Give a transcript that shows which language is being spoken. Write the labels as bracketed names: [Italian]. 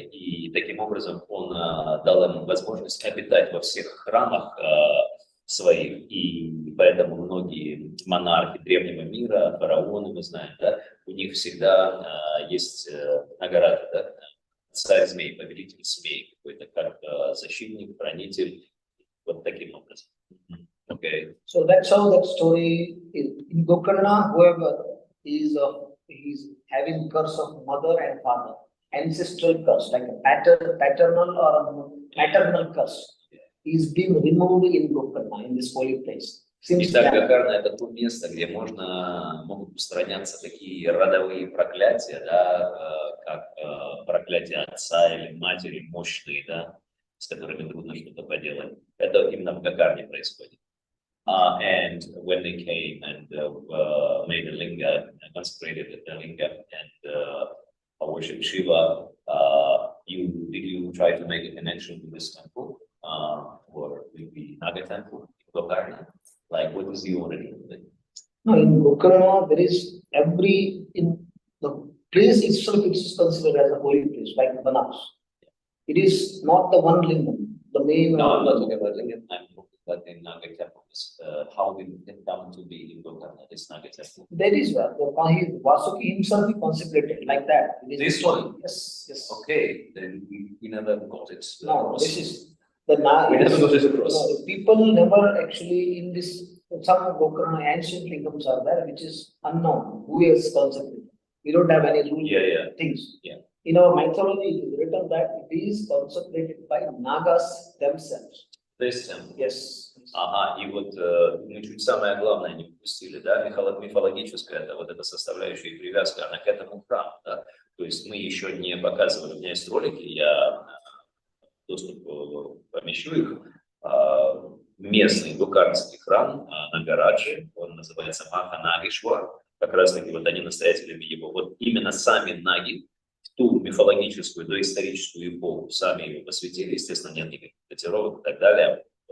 [Russian] И таким образом он дал им возможность обитать во всех храмах своих. И поэтому многие монархи древнего мира, фараоны, мы знаем, да, у них всегда есть награда, да? Царь змей, повелитель змей какой-то, как защитник, хранитель. Вот таким образом. [English] Okay. So that's how that story is. In Gokarna, whoever is having curse of mother and father, ancestral curse, like a paternal or a maternal curse, is being removed in Gokarna, in this holy place. [Russian] Итак, Гокарна — это то место, где могут устраняться такие родовые проклятия, да, как проклятие отца или матери мощные, да, с которыми трудно что-то поделать. Это именно в Гокарне происходит. [English] And when they came and made a linga, consecrated the linga and worshipped Shiva, did you try to make a connection to this temple or with the Naga temple in Gokarna? Like, what is the origin of it? No, in Gokarna, there is in the place itself, it is considered as a holy place, like Banaras. It is not the one lingam, the main. No, I'm not talking about lingam. I'm talking about the Naga temple. How did it come to be in Gokarna, this Naga temple? That is where Vasuki himself he consecrated like that. This one? Yes. Okay, then we never got it. No, this is the Naga. We never got it across. No, people never actually in this. Some Gokarna ancient lingams are there, which is unknown. Who is consecrated? We don't have any rule things. Yeah. In our mythology, it is written that it is consecrated by Nagas themselves. This temple. Yes. [Russian] Ага, и вот мы чуть самое главное не упустили, да, мифологическая, это вот эта составляющая и привязка, она к этому храму, да, то есть мы еще не показывали, у меня есть ролики, я доступ помещу их, местный гокарнский храм Нагараджи, он называется Маханагишвар, как раз таки вот они настоятелями его, вот именно сами наги в ту мифологическую, доисторическую эпоху сами его посвятили, естественно, нет никаких датировок и так далее.